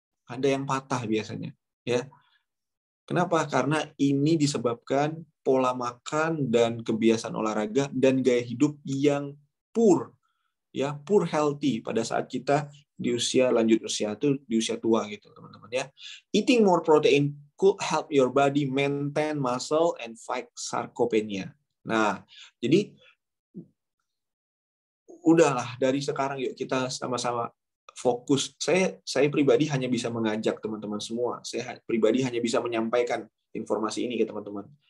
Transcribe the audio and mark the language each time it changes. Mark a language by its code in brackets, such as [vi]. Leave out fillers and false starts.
[id] Ada yang patah biasanya, ya. Kenapa? Karena ini disebabkan pola makan dan kebiasaan olahraga dan gaya hidup yang poor, ya, poor healthy pada saat kita di usia lanjut usia itu di usia tua gitu, teman-teman ya. [en] Eating more protein could help your body maintain muscle and fight sarcopenia. [id] Nah, jadi udahlah dari sekarang yuk kita sama-sama fokus. Saya pribadi hanya bisa mengajak teman-teman semua. Saya pribadi hanya bisa menyampaikan informasi ini ke teman-teman.